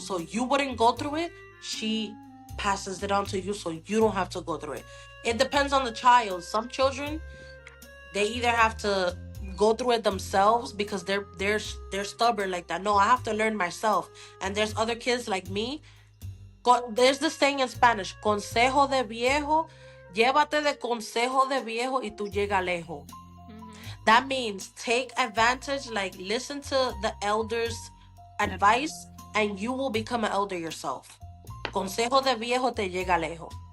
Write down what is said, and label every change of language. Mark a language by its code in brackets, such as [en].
[en] so you wouldn't go through it. She passes it on to you so you don't have to go through it. It depends on the child. Some children, they either have to go through it themselves because they're stubborn like that. No, I have to learn myself. And there's other kids like me. There's this saying in Spanish, [es] consejo de viejo, llévate de consejo de viejo y tú llega lejos. Mhm. [en] That means take advantage, like listen to the elders' Advice. advice, and you will become an elder yourself. [es] Consejo de viejo te llega lejos.